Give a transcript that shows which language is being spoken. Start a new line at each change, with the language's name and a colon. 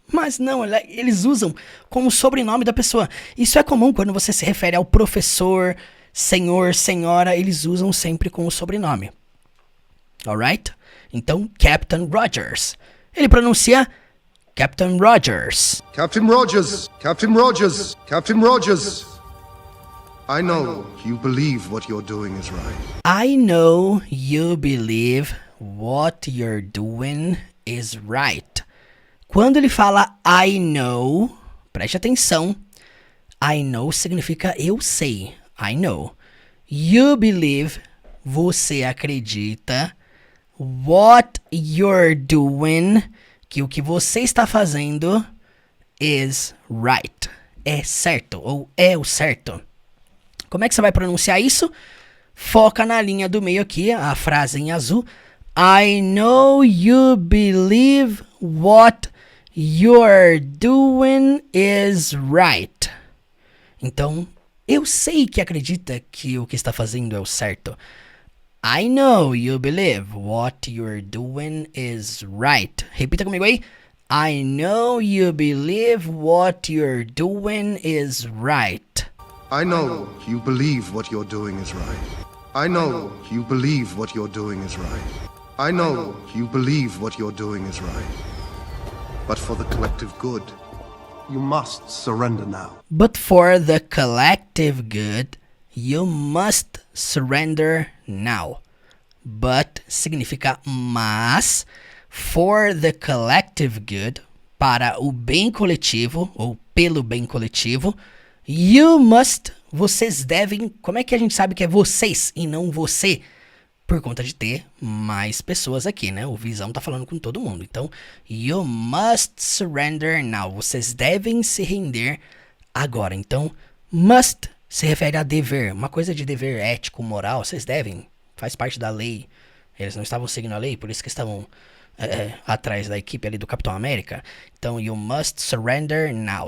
Portuguese: Mas não, eles usam com o sobrenome da pessoa. Isso é comum quando você se refere ao professor, senhor, senhora, eles usam sempre com o sobrenome. Alright? Então, Captain Rogers. Ele pronuncia Captain Rogers.
English: Captain Rogers. Captain Rogers. Captain Rogers. I know you believe what you're doing is right. I know you believe what you're doing is right.
Portuguese: Quando ele fala
English: I know,
Portuguese: preste atenção.
English: I know
Portuguese: significa eu sei.
English: I know. You believe,
Portuguese: você acredita.
English: What you're doing,
Portuguese: que o que você está fazendo
English: is right.
Portuguese: É certo, ou é o certo. Como é que você vai pronunciar isso? Foca na linha do meio aqui, a frase em azul.
English: I know you believe what you're doing is right.
Portuguese: Então, eu sei que acredita que o que está fazendo é o certo.
English: I know you believe what you're doing is right.
Portuguese: Repita comigo aí.
English: I know you believe what you're doing is right. I know you believe what you're doing is right. I know you believe what you're doing is right. I know you believe what you're doing is right. But for the collective good, you must surrender now. But for the collective good, you must surrender now.
Portuguese: But significa mas.
English: For the collective good,
Portuguese: para o bem coletivo, ou pelo bem coletivo,
English: you must,
Portuguese: vocês devem. Como é que a gente sabe que é vocês e não você? Por conta de ter mais pessoas aqui, né? O Visão tá falando com todo mundo.
English: Então, you must surrender now.
Portuguese: Vocês devem se render agora. Então, must se refere a dever. Uma coisa de dever ético, moral. Vocês devem. Faz parte da lei. Eles não estavam seguindo a lei, por isso que estavam atrás da equipe ali do Capitão América.
English: Então, you must surrender now.